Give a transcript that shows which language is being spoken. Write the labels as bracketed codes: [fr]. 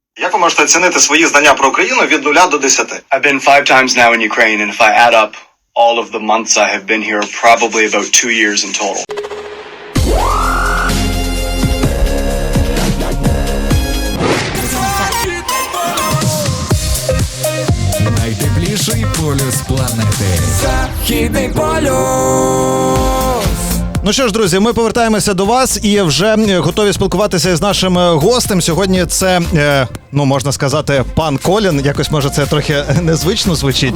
[uk] Як ви можете оцінити свої знання про Україну від 0 до 10? [en] I've been 5 times now in Ukraine, and if I add up all of the months I have been here, probably about 2 years in total. [uk] Найтепліший полюс планети. Західний полюс. Ну що ж, друзі, ми повертаємося до вас і вже готові спілкуватися з нашим гостем. Сьогодні це, можна сказати, пан Колін. Якось, може, це трохи незвично звучить.